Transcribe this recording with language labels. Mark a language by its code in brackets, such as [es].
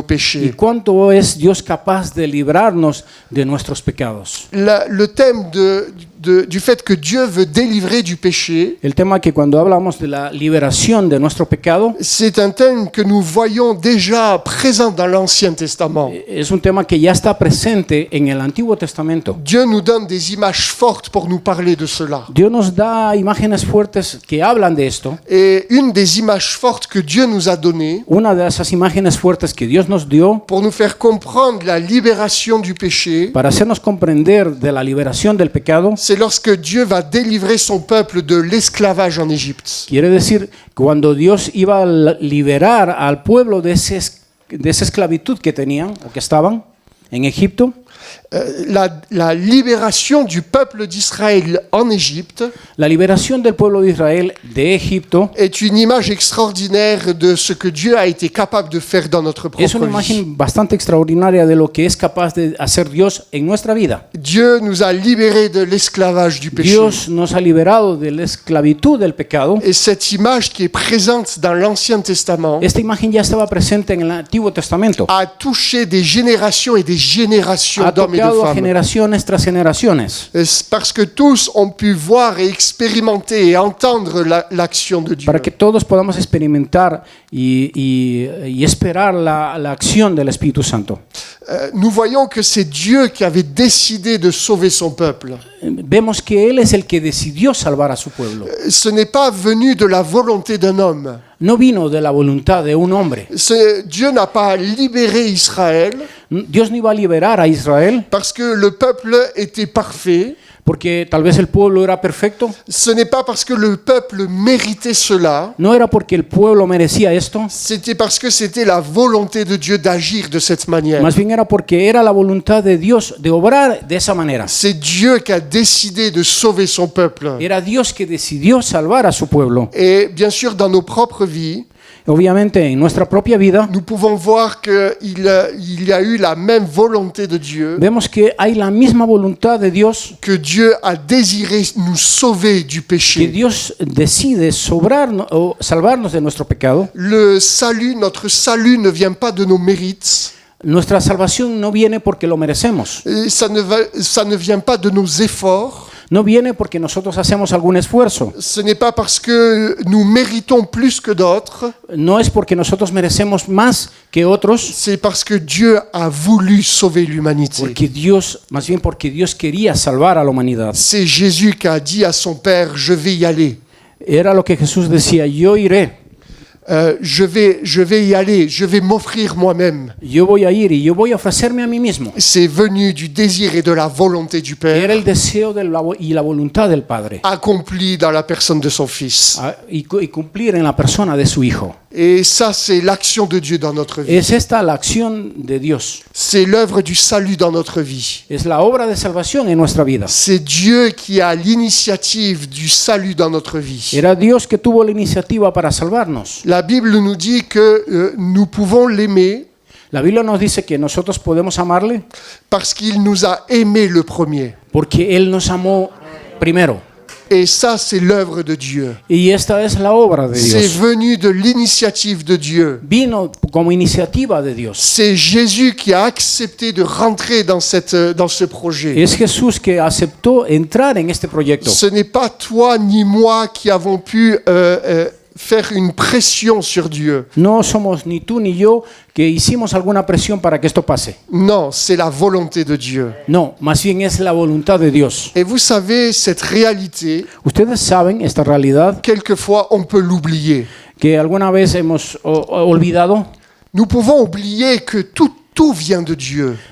[es] y [fr] péchés. [es] cuánto es Dios capaz de librarnos de nuestros pecados. [fr] Le thème du fait que Dieu veut délivrer du péché, [es] El tema que cuando hablamos de la liberación de nuestro pecado, [fr] c'est un thème que nous voyons déjà présent dans l'Ancien Testament. [es] es un tema que ya está presente en el Antiguo Testamento. [fr] Dieu nous donne des images fortes pour nous parler de cela. [es] Dios nos da imágenes fuertes que hablan de esto. [fr] Et une des images fortes que Dieu nous a données [es] Una de esas imágenes fuertes que Dios nos dio [fr] pour nous faire comprendre la libération du péché, [es] para hacernos comprender de la liberación del pecado, [fr] c'est lorsque Dieu va délivrer son peuple de l'esclavage en Égypte. [es] quiere decir cuando Dios iba a liberar al pueblo de esa esclavitud que tenían o que estaban en Egipto. [fr] La libération du peuple d'Israël en Égypte [es] La liberación del pueblo de Israel de Egipto [fr] est une image extraordinaire de ce que Dieu a été capable de faire dans notre [es] es una [fr] propre vie. [es] imagen bastante extraordinaria de lo que es capaz de hacer Dios en nuestra vida. [fr] Dieu nous a libérés de l'esclavage du péché. [es] Dios nos ha liberado de la esclavitud del pecado. [fr] Et cette image qui est présente dans l'Ancien Testament [es] Esta imagen ya estaba presente en el Antiguo Testamento. [fr] a touché des générations et des générations [es] Ha [fr] d'hommes et de [es] tocado a [fr] femmes. [es] generaciones tras generaciones. [fr] C'est parce que tous ont pu voir et expérimenter et entendre l'action de Dieu. [es] Para que todos podamos experimentar y esperar la acción del Espíritu Santo. [fr] Nous voyons que c'est Dieu qui avait décidé de sauver son peuple. [es] Vemos que Él es el que decidió salvar a su pueblo. [fr] Ce n'est pas venu de la volonté d'un homme. [es] No vino de la voluntad de un hombre. [fr] Dieu n'a pas libéré Israël [es] Dios no iba a liberar a Israel [fr] parce que le peuple était parfait. [es] porque tal vez el pueblo era perfecto. [fr] Ce n'est pas parce que le peuple méritait cela. [es] No era porque el pueblo merecía esto. [fr] C'était parce que c'était la volonté de Dieu d'agir de cette manière. [es] Más bien era porque era la voluntad de Dios de obrar de esa manera. [fr] C'est Dieu qui a décidé de sauver son peuple. [es] Era Dios que decidió salvar a su pueblo. [fr] Et bien sûr, dans nos propres vies, [es] Obviamente en nuestra propia vida [fr] nous pouvons voir qu'il y a eu la même volonté de Dieu, [es] vemos que hay la misma voluntad de Dios, [fr] que Dieu a désiré nous sauver du [es] que [fr] péché. [es] Dios decide sobrarnos o salvarnos de nuestro pecado. [fr] Le salut, notre salut ne vient pas de nos mérites. [es] Nuestra salvación no viene porque lo merecemos. [fr] Et ça ne vient pas de nos efforts. [es] No viene porque nosotros hacemos algún esfuerzo. [fr] Ce n'est pas parce que nous méritons plus que d'autres. [es] No es porque nosotros merecemos más que otros, [fr] C'est parce que Dieu a voulu sauver l'humanité. [es] porque Dios, más bien porque Dios quería salvar a la humanidad. [fr] C'est Jésus qui a dit à son Père, je vais y aller. [es] Era lo que Jesús decía, yo iré, [fr] Je vais y aller, je vais m'offrir moi-même. [es] yo voy a ir y yo voy a ofrecerme a mí mismo. [fr] C'est venu du désir et de la volonté du Père, [es] Era el deseo y la voluntad del Padre [fr] accompli dans la personne de son Fils. [es] y cumplir en la persona de su Hijo. [fr] Et ça, c'est l'action de Dieu dans notre vie. [es] Es esta la acción de Dios. [fr] C'est l'œuvre du salut dans notre vie. [es] Es la obra de salvación en nuestra vida. [fr] C'est Dieu qui a l'initiative du salut dans notre vie. [es] Era Dios que tuvo la iniciativa para salvarnos. [fr] La Bible nous dit que nous pouvons l'aimer [es] La Biblia nos dice que nosotros podemos amarle [fr] Parce qu'il nous a aimés le premier. [es] porque Él nos amó primero. [fr] Et ça, c'est l'œuvre de Dieu. [es] Y esta es la obra de [fr] C'est [es] Dios. [fr] venu de l'initiative de Dieu. [es] Vino como iniciativa de Dios. [fr] C'est Jésus qui a accepté de rentrer dans ce projet. [es] Es Jesús que aceptó entrar en este proyecto. [fr] Ce n'est pas toi ni moi qui avons pu faire une pression sur Dieu. [es] No somos ni tú ni yo que hicimos alguna presión para que esto pase. [fr] Non, c'est la volonté de Dieu. [es] No, más bien es la voluntad de Dios. [fr] Et vous savez, cette réalité, [es] Ustedes saben esta realidad [fr] quelquefois, on peut l'oublier. [es] que alguna vez hemos olvidado. [fr] Nous pouvons oublier que tout vient de Dieu.